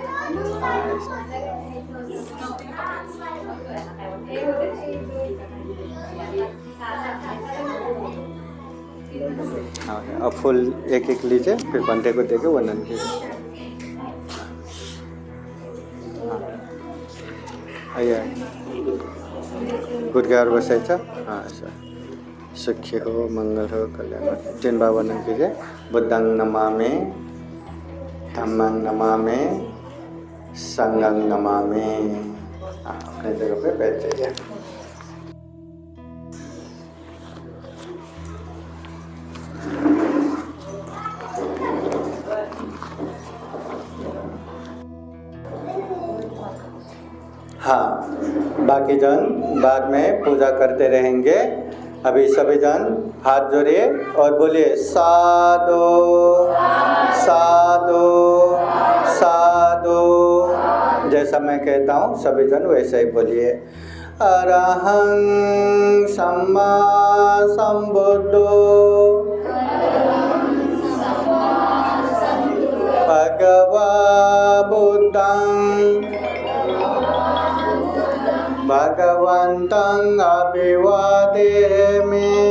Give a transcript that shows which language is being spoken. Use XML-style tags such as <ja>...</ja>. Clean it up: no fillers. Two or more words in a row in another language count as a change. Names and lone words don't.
<hi>हाँ, अब फूल एक एक लीजिए, फिर बंदे को देके वर्णन कीजिए। आइए, गुड और बसाइचा। हाँ ऐसा। सुखी हो, मंगल हो, कल्याण हो। 3 बार वर्णन कीजिए।</hi> <pi>बुद्धं नमामि, धम्मं नमामि, संघं नमामि।</pi> <hi>हाँ, अपने जगह पे बैठ जाइए। हाँ, बाकी जन बाद में पूजा करते रहेंगे। अभी सभी जन हाथ जोड़िए और बोलिए साधु साधु साधु। जैसा मैं कहता हूँ सभी जन वैसे ही बोलिए।</hi> <pi>अरहं सम्मा संबुद्धो भगवा बुद्धं भगवन्तं अभिवादेमि।</pi>